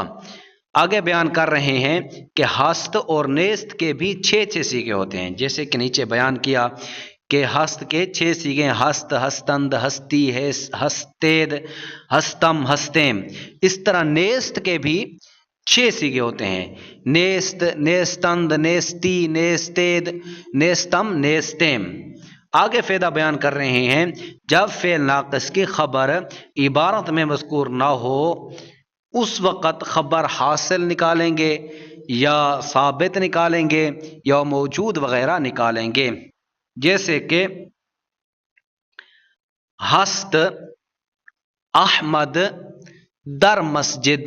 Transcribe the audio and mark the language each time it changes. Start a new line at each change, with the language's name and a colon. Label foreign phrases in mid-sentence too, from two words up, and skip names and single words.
Urdu: آگے بیان کر رہے ہیں کہ ہست اور نیست کے بھی 6 صیغے ہوتے ہیں، جیسے کہ نیچے بیان کیا کہ ہست کے 6 صیغے ہیں،
Persian: ہست، ہستند، ہستی، ہستید، ہستم، ہستیم۔
Urdu: اس طرح نیست کے بھی 6 صیغے ہوتے ہیں،
Persian: نیست، نیستند، نیستی، نیستید، نیستم، نیستیم۔
Urdu: آگے فائدہ بیان کر رہے ہیں جب فعل ناقص کی خبر عبارت میں مذکور نہ ہو اس وقت خبر حاصل نکالیں گے یا ثابت نکالیں گے یا موجود وغیرہ نکالیں گے. جیسے کہ
Persian: ہست احمد در مسجد.